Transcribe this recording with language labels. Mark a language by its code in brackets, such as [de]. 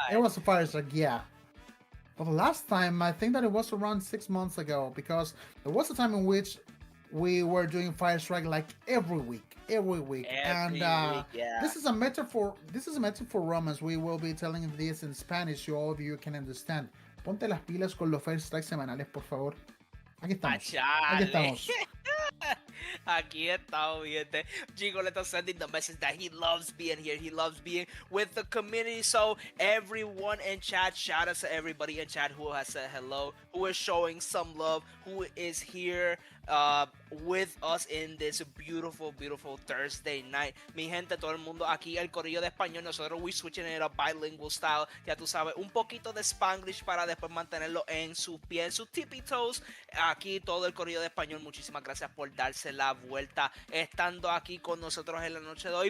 [en] it was a fire strike, yeah. But the last time, I think that it was around 6 months ago, because there was a time in which we were doing fire strike like every week. Every week, yeah. This is a metaphor. This is a metaphor, Romans. We will be telling this in Spanish, so all of you can understand. [es] Ponte las pilas con los fire strikes semanales, por favor. Aquí estamos. Aquí estamos. Aquí estamos, gente. [en] Gigoleto sending the message that he loves being here. He loves being with the community. So everyone in chat, shout out to everybody in chat who has said hello, who is showing some love, who is here with us in this beautiful Thursday night. [es] Mi gente, todo el mundo aquí, el corrillo de español. Nosotros [en] we switching it up bilingual style. [es] Ya tú sabes, un poquito de Spanglish para después mantenerlo en sus pies, en sus [en] tippy toes. [es] Aquí todo el corrillo de español. Muchísimas gracias por darse la vuelta estando aquí con nosotros en la noche de hoy.